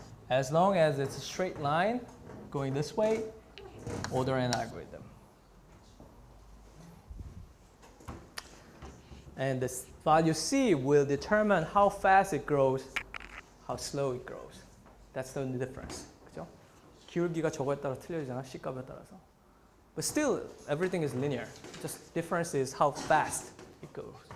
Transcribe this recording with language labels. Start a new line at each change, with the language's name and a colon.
English: As long as it's a straight line going this way, order n algorithm. And this value C will determine how fast it grows, how slow it grows. That's the only difference.
Korean: 그죠? 기울기가 저거에 따라 틀려지잖아, C 값에 따라서.
English: But still, everything is linear. Just difference is how fast it goes.